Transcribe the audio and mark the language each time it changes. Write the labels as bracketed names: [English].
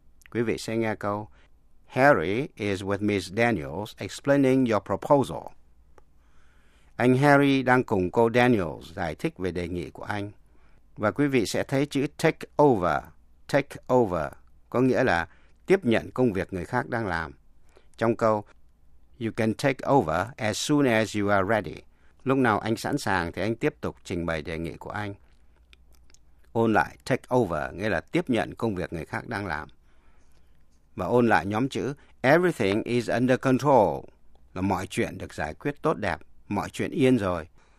[Vietnamese] Quý vị sẽ nghe câu, [English] Harry is with Miss Daniels explaining your proposal. [Vietnamese] Anh Harry đang cùng cô Daniels giải thích về đề nghị của anh. Và quý vị sẽ thấy chữ take over. Take over có nghĩa là tiếp nhận công việc người khác đang làm. Trong câu, [English] You can take over as soon as you are ready. [Vietnamese] Lúc nào anh sẵn sàng thì anh tiếp tục trình bày đề nghị của anh. Ôn lại, take over nghĩa là tiếp nhận công việc người khác đang làm. Và ôn lại nhóm chữ, [English] everything is under control, [Vietnamese] là mọi chuyện được giải quyết tốt đẹp, mọi chuyện yên rồi.